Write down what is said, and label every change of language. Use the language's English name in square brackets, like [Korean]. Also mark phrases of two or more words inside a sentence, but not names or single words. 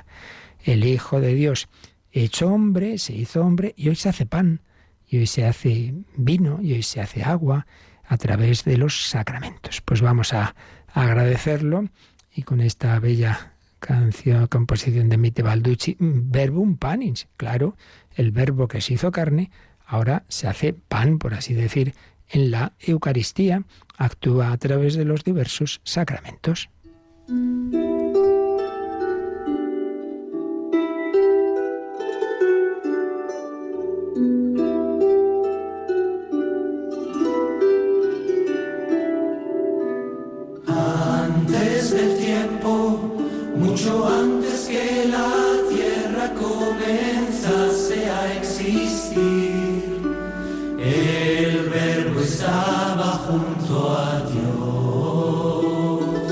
[Spanish] El Hijo de Dios, hecho hombre, se hizo hombre y hoy se hace pan, y hoy se hace vino, y hoy se hace agua, a través de los sacramentos. Pues vamos a agradecerlo, y con esta bella composición de Mite Balducci, [Latin] verbum panins, [Spanish] claro, el verbo que se hizo carne, ahora se hace pan, por así decir, en la Eucaristía, actúa a través de los diversos sacramentos. Antes del tiempo, mucho antes que la tierra comenzase a existir, el Verbo estaba junto a Dios.